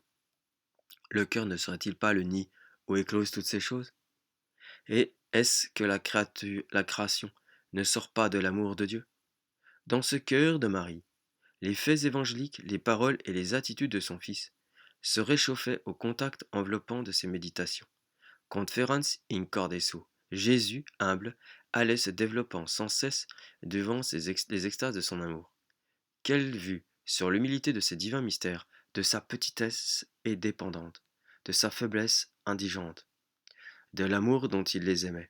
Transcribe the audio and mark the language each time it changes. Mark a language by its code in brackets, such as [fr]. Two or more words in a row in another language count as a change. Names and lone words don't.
[fr] Le cœur ne serait-il pas le nid où éclosent toutes ces choses? Et est-ce que la création ne sort pas de l'amour de Dieu? Dans ce cœur de Marie, les faits évangéliques, les paroles et les attitudes de son Fils se réchauffaient au contact enveloppant de ses méditations. [la] Conferens in corde suo, [fr] Jésus, humble, allait se développant sans cesse devant les extases de son amour. Quelle vue sur l'humilité de ses divins mystères, de sa petitesse et dépendante, de sa faiblesse indigente, de l'amour dont il les aimait.